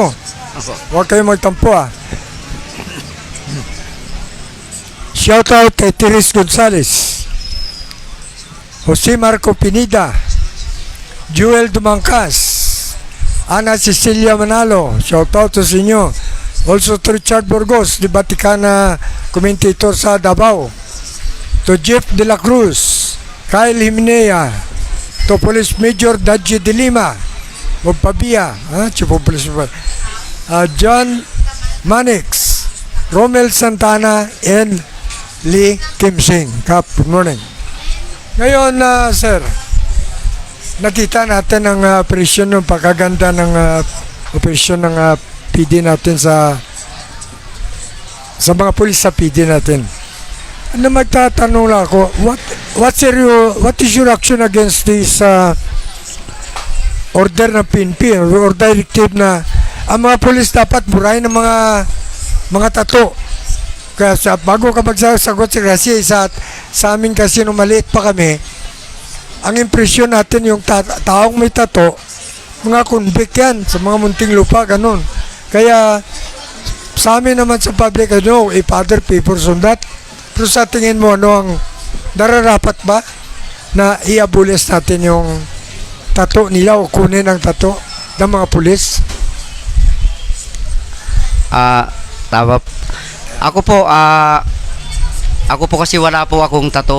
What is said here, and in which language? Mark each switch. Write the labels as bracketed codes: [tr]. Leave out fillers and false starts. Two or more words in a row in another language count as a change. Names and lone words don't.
[tl] Huwag kayong magtampo. [en] Shout out [tl] kay Teres Gonzales, Jose Marco Pinida, Joel Dumangkas, Ana Cecilia Manalo, [en] shout out to [tl] sa inyo. [en] Also to Richard Burgos, di Batikana commentator sa Davao. To Jeff De La Cruz, Kyle Himenea, to Police Major Dadji De Lima, o Pabia, Chief of Police, John Manix, Romel Santana, and Lee Kim Sing. Kap, good morning. [tl] Ngayon, sir, nakita natin ang operasyon ng pagkaganda ng operasyon ng PD natin sa mga pulis sa PD natin. Ano, magtatanong lang ako, [en] what is your action against this order [tl] ng PNP or directive na ang mga pulis dapat burahin ng mga tato? Kaya bago ka magsasagot kasi sa amin kasi nung maliit pa kami, ang impresyon natin yung taong may tato, mga convict yan sa mga munting lupa, ganun. Kaya sa amin naman sa public, [en] if other papers on that, [tl] pero sa tingin mo, ang nararapat ba na i-abolish natin yung tato nila o kunin ang tato ng mga pulis? Tama. Ako po kasi wala po akong tato.